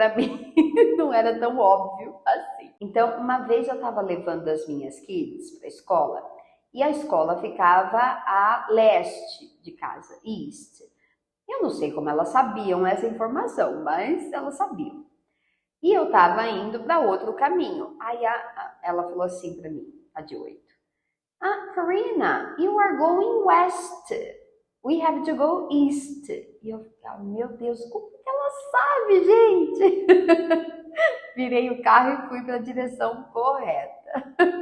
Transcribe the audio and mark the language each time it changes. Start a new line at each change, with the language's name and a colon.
Portuguese: Para mim, não era tão óbvio assim. Então, uma vez eu estava levando as minhas kids para a escola, e a escola ficava a leste de casa, east. Eu não sei como elas sabiam essa informação, mas elas sabiam. E eu tava indo para outro caminho. Aí ela falou assim para mim, a de 8.
English: Karina, you are going west. We have to go east.
Portuguese: E eu falei, meu Deus, como que ela sabe, gente? Virei o carro e fui para a direção correta.